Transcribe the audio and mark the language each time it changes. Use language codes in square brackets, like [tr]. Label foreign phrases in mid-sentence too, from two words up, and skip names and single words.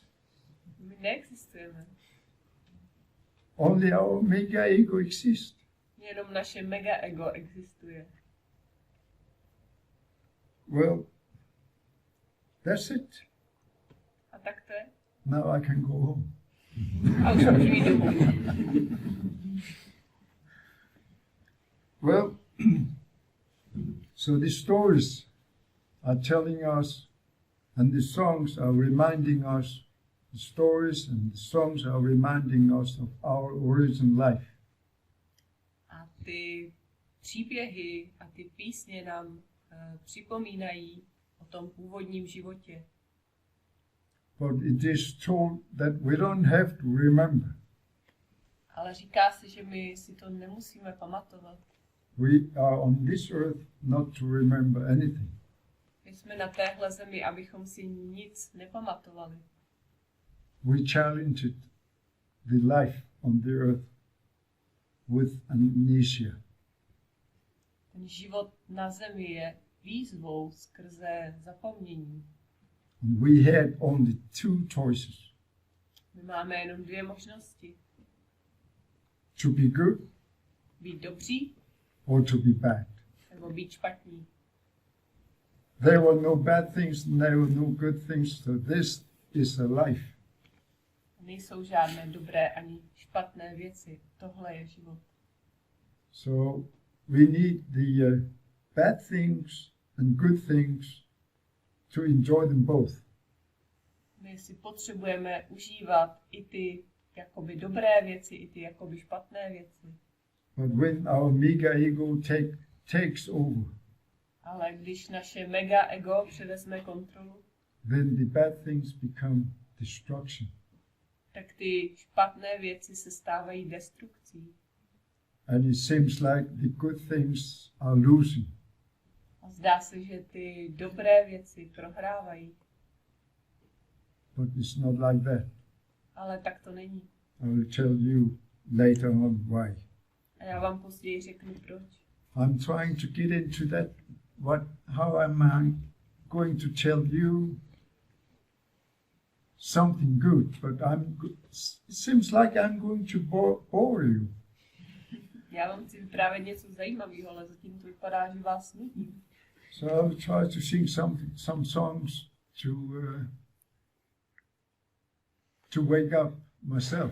[cs] My neexistujeme. [en] Only our mega ego exists. [cs] Jenom naše mega ego existuje. [en] Well, that's it. [cs] A tak to je. [en] Now I can go home. [cs] A už můžu jít domů. [en] Well, so the stories are telling us, and the songs are reminding us, the stories and the songs are reminding us of our origin life. [cs] A ty příběhy a ty písně nám připomínají o tom původním životě. [en] But it is told that we don't have to remember. [cs] Ale říká se, že my si to nemusíme pamatovat. [en] We are on this earth not to remember anything. [cs] My jsme na téhle zemi, abychom si nic nepamatovali. [en] We challenged the life on the earth with amnesia. [cs] Ten život na zemi je výzvou skrze zapomnění. [en] And we had only two choices. [cs] My máme jenom dvě možnosti. [en] To be good [cs] Být dobří [en] or to be bad. [cs] nebo být špatní. [en] There were no bad things, there were no good things, so this is a life. [cs] Nejsou žádné dobré ani špatné věci. Tohle je život. [en] So we need the bad things and good things to enjoy them both. [cs] My si potřebujeme užívat i ty jakoby dobré věci, i ty jakoby špatné věci. [en] But when our mega ego takes over, [cs] Ale když naše mega ego převezme kontrolu, [en] then the bad things become destruction. [cs] tak ty špatné věci se stávají destrukcí. [en] And it seems like the good things are losing. [cs] A zdá se, že ty dobré věci prohrávají. [en] But it's not like that. [cs] Ale tak to není. [en] I will tell you later on why. [cs] A já vám později řeknu proč. [en] I'm trying to get into that. How am I going to tell you something good? But it seems like I'm going to bore you. [cs] Já vám chci vyprávět něco zajímavého, ale zatím to vypadá, že vás nudím. [en] So I will try to sing some songs to wake up myself.